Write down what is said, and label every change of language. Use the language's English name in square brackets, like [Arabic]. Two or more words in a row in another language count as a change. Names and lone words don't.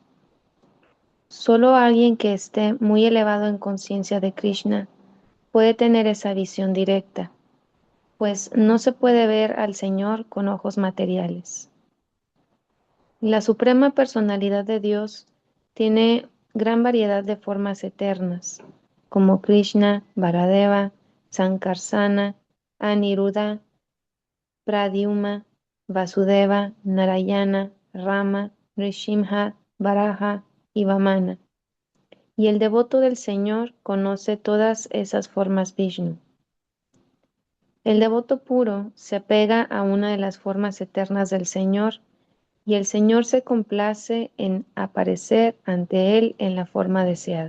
[Spanish] Solo alguien que esté muy elevado en conciencia de Krishna puede tener esa visión directa, pues no se puede ver al Señor con ojos materiales. La suprema personalidad de Dios tiene gran variedad de formas eternas, como Krishna, Varadeva, Sankarsana, Aniruddha, Pradyumna, Vasudeva, Narayana, Rama, Nrsimha, Varaha y Vamana. Y el devoto del Señor conoce todas esas formas Vishnu. El devoto puro se apega a una de las formas eternas del Señor y el Señor se complace en aparecer ante él en la forma deseada.